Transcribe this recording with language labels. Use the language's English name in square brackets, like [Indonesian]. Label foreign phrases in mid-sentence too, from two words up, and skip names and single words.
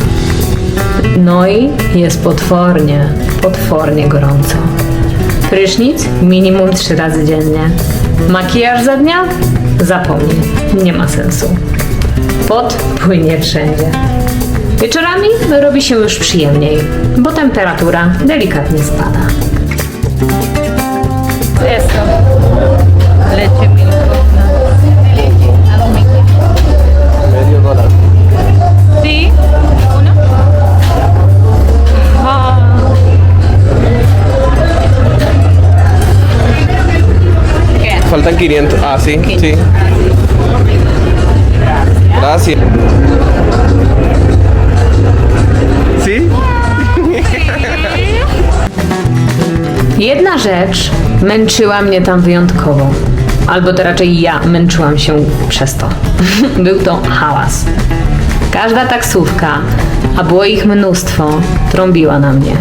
[Polish] No i jest potwornie gorąco. Prysznic minimum 3 razy dziennie. Makijaż za dnia? Zapomnij, nie ma sensu. Pot płynie wszędzie. Wieczorami robi się już przyjemniej, bo temperatura delikatnie spada. [Spanish] Esto. Leche milkowna. A domingo. Medio dólar. Sí. Uno. ¿Qué? Faltan 500. Ah, sí, sí. Gracias. ¿Sí? [Polish] Jedna rzecz męczyła mnie tam wyjątkowo. Albo to raczej ja męczyłam się przez to. Był to hałas. Każda taksówka, a było ich mnóstwo, trąbiła na mnie.